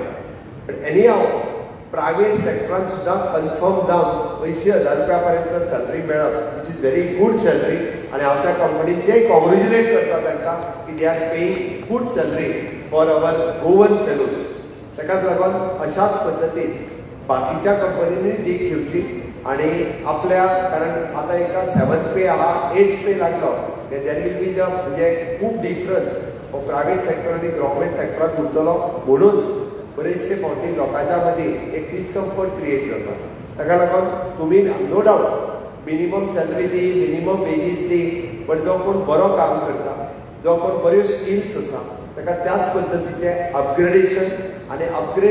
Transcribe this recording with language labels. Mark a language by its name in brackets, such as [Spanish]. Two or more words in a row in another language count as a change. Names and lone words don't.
[English] but any [Konkani] हांव [English] private sectorांत [Konkani] सुद्दां कन्फर्म जावन 80,000 रुपया पर्यंत सॅलरी मेळप [English] which is very good salary. [Konkani] आनी हांव त्या कंपनीचेय कॉंग्रेच्युलेट करता तांकां की [English] they are paying good salary for our Goan fellows. [Marathi] ताकाच लागून अशाच पद्दतीन बाकीच्या कंपनीने डीक घेवची आणि आपल्या कारण आता एका 7th पे हा 8th पे लागलो [English] there will be the [Marathi] म्हणजे खूप डिफरन्स हो [English] private sector [Marathi] आणि [Konkani] गव्हर्नमेंट सेक्टरात उरतलो म्हणून बरेचसे फावटी लोकांच्या मध्ये एक [English] discomfort create [Konkani] जाता ताका लागून तुम्ही [English] no doubt minimum salary [Konkani] दी [English] minimum wages [Konkani] दी पण जो कोण बरो काम करता जो कोण बऱ्यो स्किल्स आसा ताका त्याच पद्धतीचे अपग्रेडेशन आणि अपग्रेड